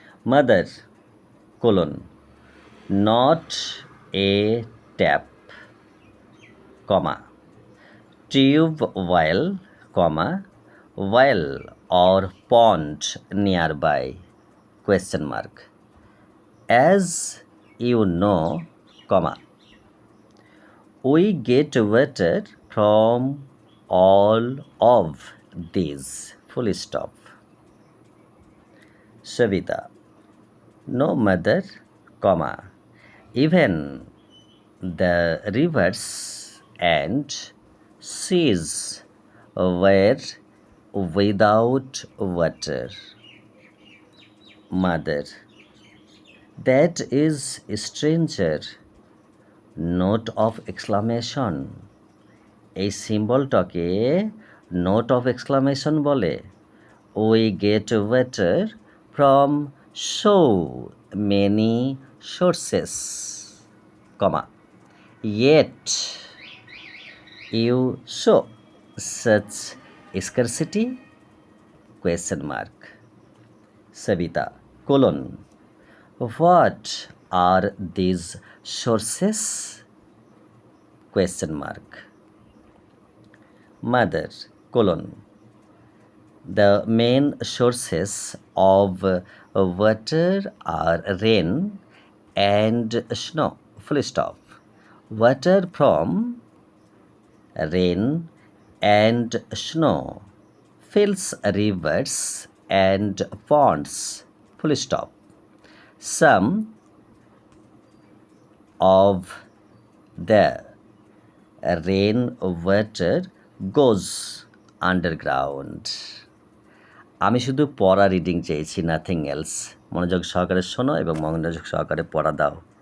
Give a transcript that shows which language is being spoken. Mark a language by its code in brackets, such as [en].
[en] Mother colon, not a tap, comma, tube well, comma, well or pond nearby, question mark. As you know, comma, we get water from all of these, full stop. Savita, no mother, comma, even the rivers and seas were without water. Mother, that is stranger, note of exclamation. [bn] এই সিম্বলটাকে note of exclamation বলে। [en] We get water from so many sources, comma, yet you show such scarcity, question mark. Sabita, colon, what are these sources, question mark. Mother, colon, the main sources of water are rain and snow, full stop. Water from rain and snow fills rivers and ponds, full stop. Some of the rain water goes underground. [bn] আমি শুধু পড়া reading চেয়েছি, [en] Nothing else. [bn] মনোযোগ সহকারে শোনো এবং মনোযোগ সহকারে পড়া দাও।